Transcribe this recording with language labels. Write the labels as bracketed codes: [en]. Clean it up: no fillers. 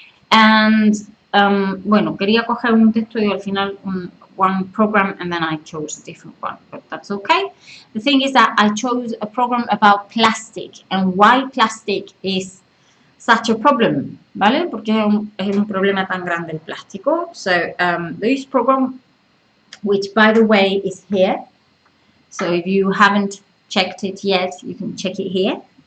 [en] And, bueno, [es] quería coger un texto y al final [en] one program and then I chose a different one, but that's okay. The thing is that I chose a program about plastic and why plastic is such a problem, ¿vale? [es] Porque es un problema tan grande el plástico. [en] So this program, which by the way is here, so if you haven't checked it yet, you can check it here.